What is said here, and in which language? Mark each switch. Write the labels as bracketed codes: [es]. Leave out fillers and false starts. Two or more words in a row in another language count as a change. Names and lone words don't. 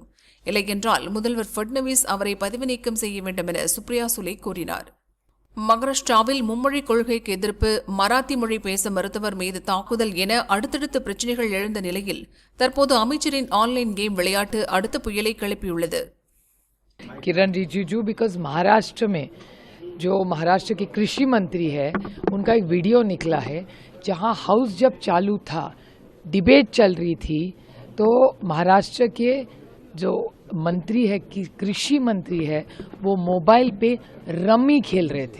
[ta] இல்லையென்றால் முதல்வர் ஃபட்னவிஸ் அவரை பதவி நீக்கம் செய்ய வேண்டும் என சுப்ரியா சுலே கூறினார். மகாராஷ்டிராவில் மும்மொழி கொள்கைக்கு எதிர்ப்பு, மராத்தி மொழி பேச மறுத்தவர் மீது தாக்குதல் என அடுத்தடுத்த பிரச்சினைகள் எழுந்த நிலையில் தற்போது அமைச்சரின் ஆன்லைன் கேம் விளையாட்டு அடுத்த புயலை கிளப்பியுள்ளது. [hi] किरण रिजिजू, बिकॉज महाराष्ट्र में जो महाराष्ट्र के कृषि मंत्री है उनका एक वीडियो निकला है जहां हाउस जब चालू था, डिबेट चल रही थी, तो महाराष्ट्र के जो मंत्री है कि कृषि मंत्री है वो मोबाइल पे रम्मी खेल रहे थे।